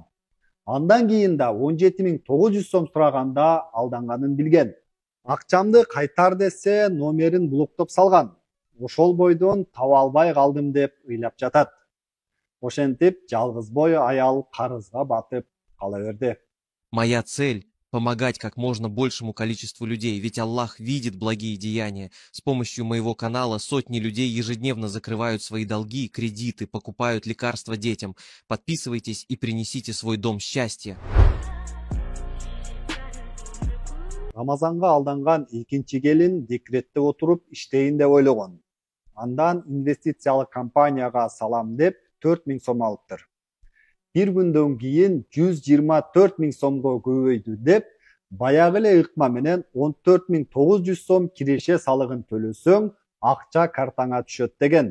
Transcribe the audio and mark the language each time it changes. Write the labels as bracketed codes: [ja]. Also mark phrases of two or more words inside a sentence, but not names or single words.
[ky] Андан кийин да 17 900 сом сураганда алданганын билген. Акчамды кайтар десе, номерин блоктоп салган. Ошол бойдон таба албай калдым деп ыйлап жатат. Ошентип жалгыз бой аял карызга батып кала берди. [ru] Моя цель – помогать как можно большему количеству людей, ведь Аллах видит благие деяния. С помощью моего канала сотни людей ежедневно закрывают свои долги, кредиты, покупают лекарства детям. Подписывайтесь и принесите в свой дом счастья. [ky] Рамазанга алданган экинчи келин декретте отуруп иштейин деп ойлогон. Андан инвестициялык компанияга салам деп 4 000 сом алыптыр. [tr] Bir günden [ky] кийин 124 000 сомго көбөйдү деп, баягы эле ыкма менен 14 900 сом киреше салыгын төлөсөң, акча картаңа түшөт деген.